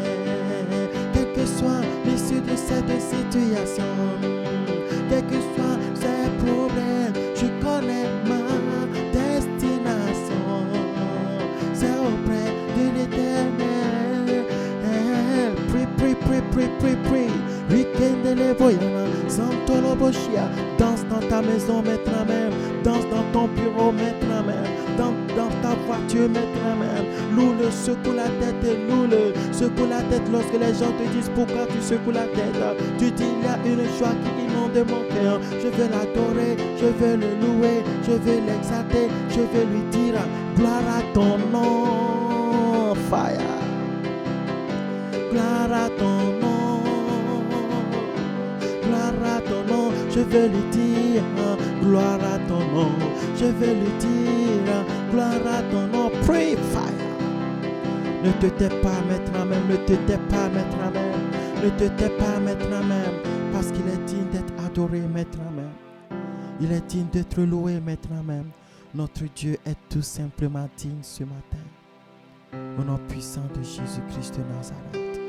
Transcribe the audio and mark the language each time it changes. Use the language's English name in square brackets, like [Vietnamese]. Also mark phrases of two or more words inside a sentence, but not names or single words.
[French] Quelle que soit l'issue de cette situation, quel que soit ces problèmes, je connais ma destination, c'est auprès de l'Éternel. Prie. Rikendele boyana, santolo boshia. Danse dans ta maison maintenant même. Danse dans ton bureau maintenant même. Dans ta voiture maintenant même. Loue-le, secoue la tête et loue-le. Secoue la tête lorsque les gens te disent pourquoi tu secoues la tête. Tu dis il y a une joie qui inonde mon cœur. Je veux l'adorer, je veux le louer, je veux l'exalter, je veux lui dire gloire à ton nom. Fire. Gloire à ton nom, gloire à ton nom, je veux lui dire, gloire à ton nom, je veux lui dire, gloire à ton nom, [English] pray fire. [French] Ne te tais pas maintenant même, ne te tais pas maintenant même, ne te tais pas maintenant même, parce qu'il est digne d'être adoré maintenant même, il est digne d'être loué maintenant même. Notre Dieu est tout simplement digne ce matin, au nom puissant de Jésus-Christ de Nazareth.